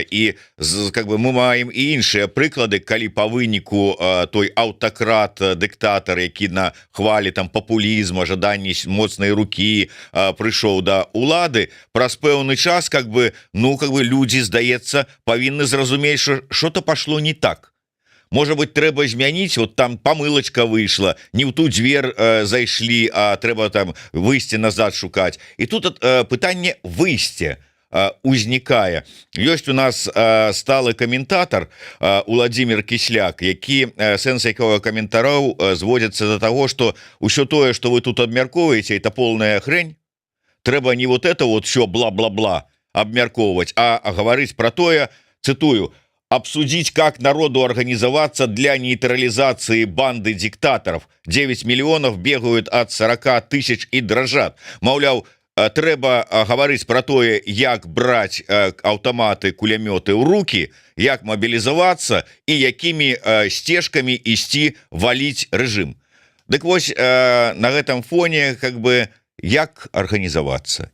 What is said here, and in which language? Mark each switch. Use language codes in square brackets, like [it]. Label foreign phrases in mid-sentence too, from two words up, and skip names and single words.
[be] І [ru] как бы [be] мы маем і іншыя прыклады, калі па выніку той аўтакрат дыктатар, які на хвалі там папулізма, жаданні моцнай рукі прыйшоў да улады, праз пэўны час [ru] как бы [be] людзі, здаецца, павінны зразумець, [ru] что-то пошло не так. Может быть, [be] трэба змяніць, вот там памылачка выйшла, не ў ту дзвер зайшлі, а трэба там выйсці назад шукаць. І тут пытанне выйсця узнікае. Ёсць у нас сталы каментатар Уладзімир Кісляк, які сэнс якога каментараў зводзяцца до таго, што ўсё тое, што вы тут абмяркоўваеце, [ru] это полная хрень. [be] Трэба не [ru] вот это вот все [be] бла-бла-бла абмяркоўваць, а гаварыць про тое, цитую, [ru] обсудить, как народу организоваться для нейтрализации банды диктаторов. 9 миллионов бегают от 40 тысяч и дрожат. [be] Маўляў, трэба гаварыць про тое, як браць аўтаматы, кулямёты ў руки, як мобілізавацца і якімі сцежкамі ісці валіць рэжым. Дык вось на гэтым фоне [ru] как бы [be] як арганізавацца?